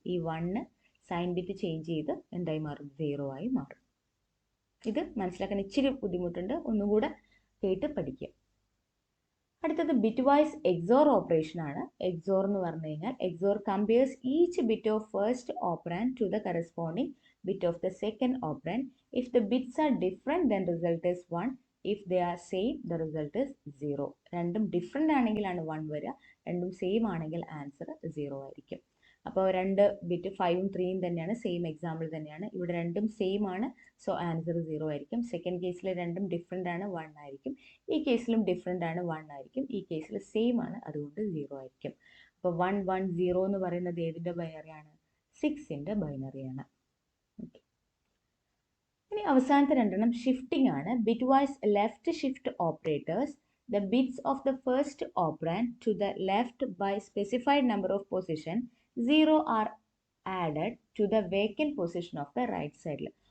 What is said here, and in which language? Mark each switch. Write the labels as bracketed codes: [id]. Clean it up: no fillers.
[ml] ഈ 1 sign bit change ചെയ്ത് എന്തായി മാറും? 0 ആയി മാറും. ഇത് മനസ്സിലാക്കാൻ ഇച്ചിരി ബുദ്ധിമുട്ടുണ്ട്, ഒന്നുകൂടെ കേട്ട് പഠിക്കുക. അടുത്തത് ബിറ്റ് വൈസ് എക്സോർ ഓപ്പറേഷൻ ആണ്. എക്സോർ എന്ന് പറഞ്ഞു കഴിഞ്ഞാൽ [en] XOR compares each bit of first operand to the corresponding bit of the second operand. If the bits are different, then result is 1. If they are same, the result is 0. [ml] രണ്ടും different ആണെങ്കിലാണ് 1 വരിക, രണ്ടും same ആണെങ്കിൽ answer 0 ആയിരിക്കും. അപ്പോൾ രണ്ട് bit 5ഉം 3ഉം തന്നെയാണ്, same example തന്നെയാണ്. ഇവിടെ രണ്ടും സെയിം ആണ്, സോ ആൻസർ 0 ആയിരിക്കും. സെക്കൻഡ് കേസിൽ രണ്ടും ഡിഫറെൻ്റ് ആണ്, 1 ആയിരിക്കും. ഈ കേസിലും ഡിഫറെൻ്റ് ആണ്, 1 ആയിരിക്കും. ഈ കേസിൽ സെയിം ആണ്, അതുകൊണ്ട് 0 ആയിരിക്കും. അപ്പോൾ 110 എന്ന് പറയുന്നത് ഏതിൻ്റെ ബൈനറിയാണ്? 6ൻ്റെ ബൈനറിയാണ്. ഇനി അവസാനത്തെ രണ്ടെണ്ണം ഷിഫ്റ്റിംഗ് ആണ്. Bit vice left shift operators. [en] The bits of the first operand to the left by specified number of position 0 are added to the vacant position of the right side.